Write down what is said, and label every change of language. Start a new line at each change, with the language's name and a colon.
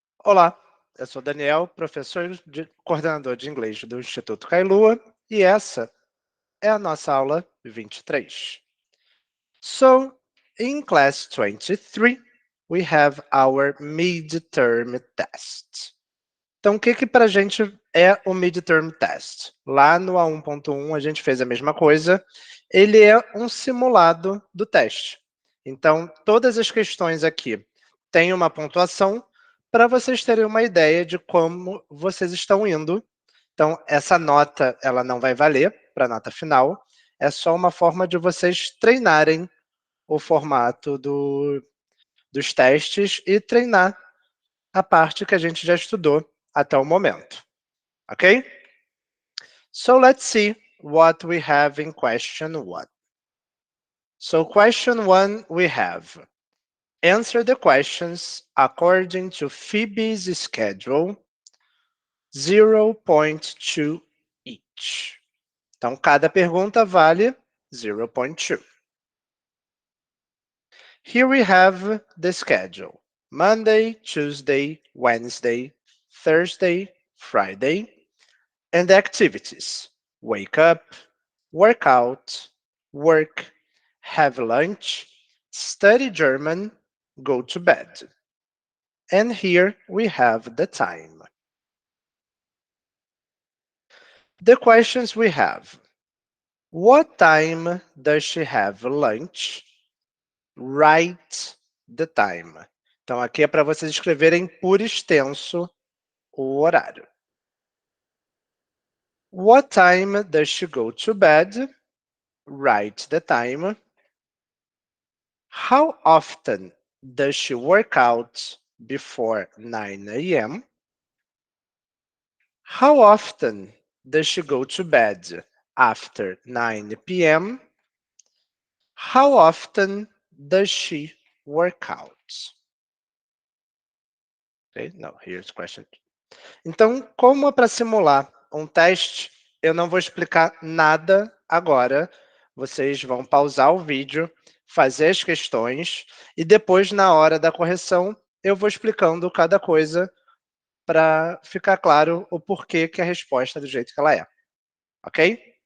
Portuguese: Olá, eu sou Daniel, coordenador de inglês do Instituto Kailua, e essa é a nossa aula 23.
English: So, in class 23, we have our midterm test.
Portuguese: Então, o que para a gente é o midterm test? Lá no A1.1 a gente fez a mesma coisa. Ele é um simulado do teste. Então, todas as questões aqui têm uma pontuação para vocês terem uma ideia de como vocês estão indo. Então, essa nota ela não vai valer para a nota final. É só uma forma de vocês treinarem o formato dos testes e treinar a parte que a gente já estudou até o momento, ok?
English: So let's see what we have in question 1. So question 1 we have, answer the questions according to Phoebe's schedule, 0.2 each.
Portuguese: Então, cada pergunta vale 0.2.
English: Here we have the schedule. Monday, Tuesday, Wednesday, Thursday, Friday, and the activities. Wake up, work out, work, have lunch, study German, go to bed. And here we have the time. The questions we have. What time does she have lunch? Write the time.
Portuguese: Então, aqui é para vocês escreverem por extenso o horário.
English: What time does she go to bed? Write the time. How often does she work out before 9 a.m.? How often does she go to bed after 9 p.m.? How often does she work out? Okay, no, here's question.
Portuguese: Então, como é para simular um teste, eu não vou explicar nada agora. Vocês vão pausar o vídeo, fazer as questões e depois, na hora da correção, eu vou explicando cada coisa para ficar claro o porquê que a resposta é do jeito que ela é. Ok?